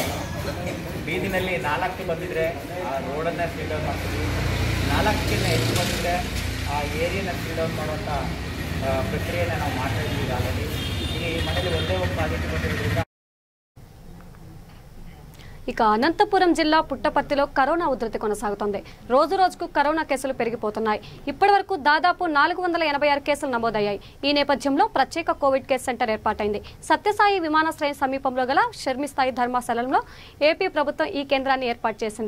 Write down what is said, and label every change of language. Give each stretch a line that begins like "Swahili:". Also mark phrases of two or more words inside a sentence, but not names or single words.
Kannada: ಬೀದಿನಲ್ಲಿ 4 ಬಂದಿದ್ದರೆ ಆ ರೋಡನ್ನು
English: seal down
Kannada: ಮಾಡ್ತೀವಿ. 4ಕ್ಕಿಂತ ಹೆಚ್ಚು ಬಂದಿದ್ದರೆ ಆ ಏರಿಯಾನ
English: seal down
Kannada: ಮಾಡುವಂಥ ಪ್ರಕ್ರಿಯೆನ ನಾವು ಮಾಡ್ತಾ ಇದ್ದೀವಿ. ಆಲ್ರೆಡಿ ಈ ಮನೆಯಲ್ಲಿ ಒಂದೇ ಒಂದು ಪಾಸಿಟಿವ್ ಬಂದಿರೋದ್ರಿಂದ.
Telugu: ఇక అనంతపురం జిల్లా పుట్టపర్తిలో కరోనా ఉధృతి కొనసాగుతోంది. రోజు రోజుకు కరోనా కేసులు పెరిగిపోతున్నాయి. ఇప్పటివరకు దాదాపు 486 కేసులు నమోదయ్యాయి. ఈ నేపథ్యంలో ప్రత్యేక
English: Covid care center
Telugu: ఏర్పాటైంది. సత్యసాయి విమానాశ్రయం సమీపంలో గల షర్మిస్థాయి ధర్మశాలలో ఏపీ ప్రభుత్వం ఈ కేంద్రాన్ని ఏర్పాటు చేసింది.